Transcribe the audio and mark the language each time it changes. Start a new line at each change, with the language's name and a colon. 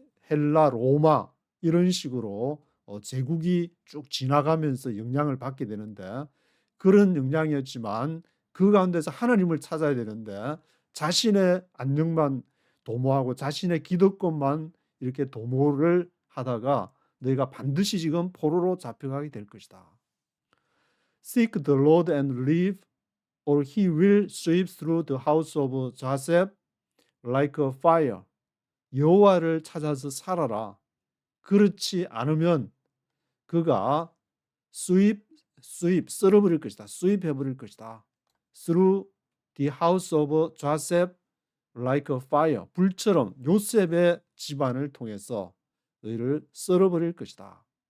Korean: 헬라, 로마 이런 식으로 제국이 쭉 지나가면서 영향을 받게 되는데, 그런 영향이었지만 그 가운데서 하나님을 찾아야 되는데 자신의 안녕만 도모하고 자신의 기득권만 이렇게 도모를 하다가 너희가 반드시 지금 포로로 잡혀가게 될 것이다.
English: Seek the Lord and live, or he will sweep through the house of Joseph like a fire.
Korean: 여호와를 찾아서 살아라. 그렇지 않으면 그가 썰어버릴 것이다. 수입해버릴 것이다.
English: Through the house of Joseph like a fire.
Korean: 불처럼 요셉의 집안을 통해서 너희를 썰어버릴 것이다.